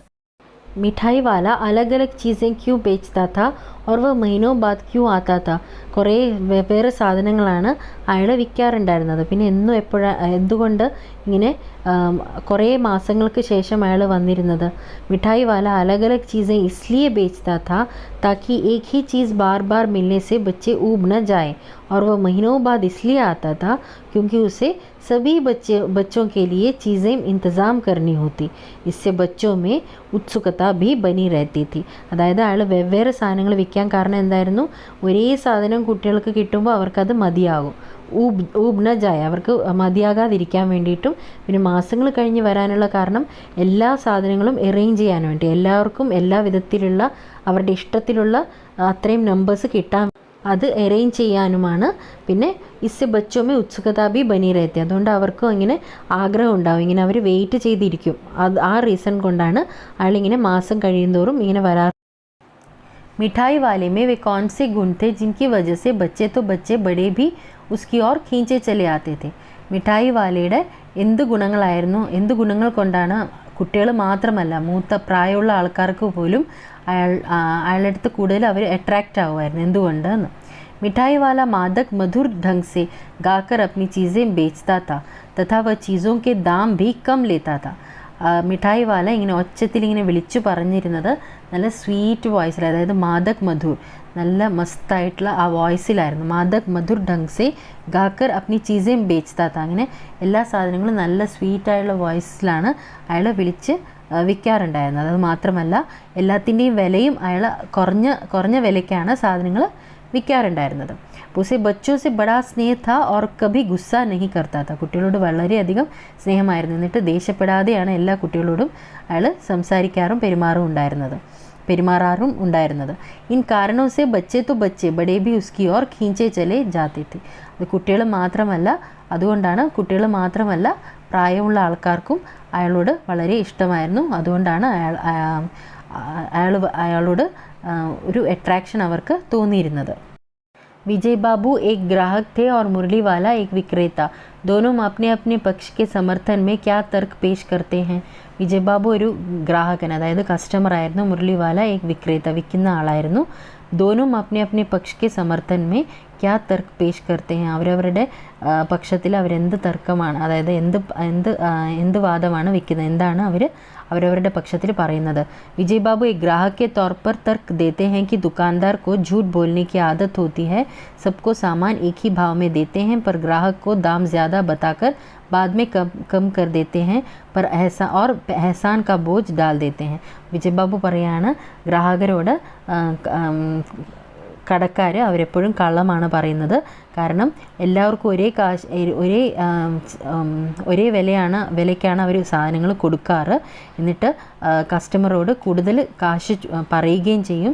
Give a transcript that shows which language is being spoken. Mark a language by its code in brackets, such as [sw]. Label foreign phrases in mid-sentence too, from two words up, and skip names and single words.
[hi] मिठाई वाला अलग अलग चीज़ें क्यों बेचता था और वह महीनों बाद क्यों आता था. [ml] കുറേ വെവ്വേറെ സാധനങ്ങളാണ് അയാൾ വിൽക്കാറുണ്ടായിരുന്നത്. പിന്നെ എന്തുകൊണ്ട് ഇങ്ങനെ കുറേ മാസങ്ങൾക്ക് ശേഷം അയാൾ വന്നിരുന്നത്? [hi] मिठाई वाला अलग अलग चीज़ें इसलिए बेचता था ताकि एक ही चीज़ बार बार मिलने से बच्चे ऊब न जाए, और वह महीनों बाद इसलिए आता था क्योंकि उसे सभी बच्चों के लिए चीज़ें इंतज़ाम करनी होती, इससे बच्चों में उत्सुकता भी बनी रहती थी. [ml] അതായത് അയാൾ വെവ്വേറെ സാധനങ്ങൾ വിൽക്കാൻ കാരണം എന്തായിരുന്നു? ഒരേ സാധനം കുട്ടികൾക്ക് കിട്ടുമ്പോൾ അവർക്കത് മതിയാകും, [hi] ऊब न जाए, [ml] അവർക്ക് മതിയാകാതിരിക്കാൻ വേണ്ടിയിട്ടും. പിന്നെ മാസങ്ങൾ കഴിഞ്ഞ് വരാനുള്ള കാരണം എല്ലാ സാധനങ്ങളും അറേഞ്ച് ചെയ്യാൻ വേണ്ടി, എല്ലാവർക്കും എല്ലാ വിധത്തിലുള്ള അവരുടെ ഇഷ്ടത്തിലുള്ള അത്രയും നമ്പേഴ്സ് കിട്ടാൻ അത് അറേഞ്ച് ചെയ്യാനുമാണ്. പിന്നെ [hi] इस बच्चों में उत्सुकता भी बनी रहती, [ml] അതുകൊണ്ട് അവർക്കും ഇങ്ങനെ ആഗ്രഹം ഉണ്ടാവും, ഇങ്ങനെ അവർ വെയിറ്റ് ചെയ്തിരിക്കും. ആ റീസൺ കൊണ്ടാണ് അയാളിങ്ങനെ മാസം കഴിയുന്തോറും ഇങ്ങനെ വരാറ്. [hi] मिठाई वाले में वे कौन से गुण थे जिनकी वजह से बच्चे तो बच्चे बड़े भी उसकी ओर खींचे चले आते थे? [ml] മിഠായി വാലയുടെ എന്ത് ഗുണങ്ങൾ കൊണ്ടാണ് കുട്ടികൾ മാത്രമല്ല മൂത്ത പ്രായമുള്ള ആൾക്കാർക്ക് പോലും അയാളുടെ അടുത്ത് കൂടുതൽ അവർ അട്രാക്റ്റ് ആവുമായിരുന്നു? എന്തുകൊണ്ടെന്ന്. [hi] मिठाई वाला मादक मधुर ढंग से गाकर अपनी चीज़ें बेचता था तथा वह चीज़ों के दाम भी कम लेता था. [ml] മിഠായി വാല ഇങ്ങനെ ഒച്ചത്തിൽ ഇങ്ങനെ വിളിച്ചു പറഞ്ഞിരുന്നത് നല്ല [en] sweet voice, [ml] അതായത് [hi] मादक मधुर, [ml] നല്ല മസ്തായിട്ടുള്ള ആ വോയിസിലായിരുന്നു. [hi] मादक मधुर ढंग से गाकर अपनी चीज़ें बेचता था, [ml] അങ്ങനെ എല്ലാ സാധനങ്ങളും നല്ല സ്വീറ്റായുള്ള വോയിസിലാണ് അയാൾ വിളിച്ച് വിൽക്കാറുണ്ടായിരുന്നത്. അത് മാത്രമല്ല എല്ലാത്തിൻ്റെയും വിലയും അയാൾ കുറഞ്ഞ വിലയ്ക്കാണ് സാധനങ്ങൾ വിൽക്കാറുണ്ടായിരുന്നത്. [hi] उसे बच्चों से बड़ा स्नेह था और कभी गुस्सा नहीं करता था. [ml] കുട്ടികളോട് വളരെയധികം സ്നേഹമായിരുന്നു. എന്നിട്ട് ദേഷ്യപ്പെടാതെയാണ് എല്ലാ കുട്ടികളോടും അയാൾ സംസാരിക്കാറും പെരുമാറാറും ഉണ്ടായിരുന്നത്. [hi] इन कारणों से ബच्चे तो बच्चे बड़े भी उसकी ओर खींचे चले जाते थे. [ml] അതുകൊണ്ടാണ് കുട്ടികൾ മാത്രമല്ല പ്രായമുള്ള ആൾക്കാർക്കും അയാളോട് വളരെ ഇഷ്ടമായിരുന്നു. അതുകൊണ്ടാണ് അയാളോട് ഒരു അട്രാക്ഷൻ അവർക്ക് തോന്നിയിരുന്നത്. [hi] विजय बाबू एक ग्राहक थे और मुरली वाला एक विक्रेता. दोनों अपने अपने पक्ष के समर्थन में क्या तर्क पेश करते हैं. [ml] വിജയ് ബാബു ഒരു ഗ്രാഹകൻ, അതായത് കസ്റ്റമർ ആയിരുന്നു. [hi] മുരളിവാല एक विक्रेता, [ml] വിൽക്കുന്ന ആളായിരുന്നു. [hi] दोनों अपने अपने पक्ष के समर्थन में क्या तर्क पेश करते हैं. [ml] അവരവരുടെ പക്ഷത്തിൽ അവരെന്ത് തർക്കമാണ്, അതായത് എന്ത് വാദമാണ് വയ്ക്കുന്നത്, എന്താണ് അവരവരുടെ പക്ഷത്തിൽ പറയുന്നത്. [hi] विजय बाबू एक ग्राहक के तौर पर तर्क देते हैं कि दुकानदार को झूठ बोलने की आदत होती है. सबको सामान एक ही भाव में देते हैं पर ग्राहक को दाम ज़्यादा बताकर बाद में कम कर देते हैं पर एहसान का बोझ डाल देते हैं. [ml] വിജയ് ബാബു പറയാണ്, ഗ്രാഹകരോട് കടക്കാർ അവരെപ്പോഴും കള്ളമാണ് പറയുന്നത്. കാരണം എല്ലാവർക്കും ഒരേ വിലയ്ക്കാണ് അവർ സാധനങ്ങൾ കൊടുക്കാറ്. എന്നിട്ട് കസ്റ്റമറോട് കൂടുതൽ കാശ് പറയുകയും ചെയ്യും.